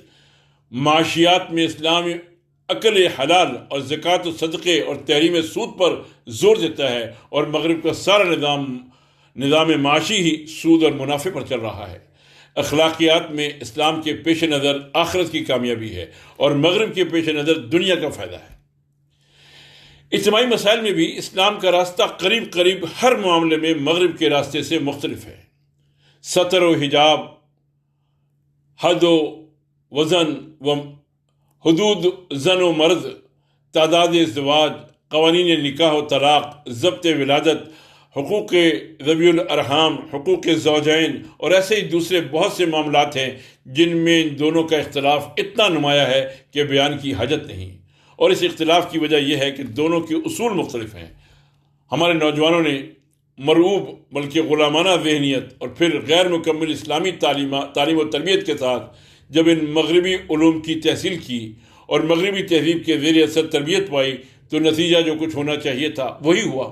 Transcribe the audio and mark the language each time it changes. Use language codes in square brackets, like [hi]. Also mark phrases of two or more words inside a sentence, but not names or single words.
[ur] معاشیات میں اسلام عقل حلال اور زکوٰۃ و صدقے اور تحریم سود پر زور دیتا ہے، اور مغرب کا سارا نظام معاشی ہی سود اور منافع پر چل رہا ہے۔ اخلاقیات میں اسلام کے پیش نظر آخرت کی کامیابی ہے اور مغرب کے پیش نظر دنیا کا فائدہ ہے۔ اجتماعی مسائل میں بھی اسلام کا راستہ قریب ہر معاملے میں مغرب کے راستے سے مختلف ہے۔ ستر و حجاب، حد و وزن و حدود زن و مرد، تعداد ازدواج، قوانین نکاح و طلاق، ضبط ولادت، حقوق ذوی الارحام، حقوق زوجین اور ایسے ہی دوسرے بہت سے معاملات ہیں جن میں ان دونوں کا اختلاف اتنا نمایاں ہے کہ بیان کی حاجت نہیں، اور اس اختلاف کی وجہ یہ ہے کہ دونوں کے اصول مختلف ہیں۔ ہمارے نوجوانوں نے مرعوب بلکہ غلامانہ ذہنیت اور پھر غیر مکمل اسلامی تعلیم و تربیت کے ساتھ جب ان مغربی علوم کی تحصیل کی اور مغربی تہذیب کے زیر اثر تربیت پائی تو نتیجہ جو کچھ ہونا چاہیے تھا وہی ہوا۔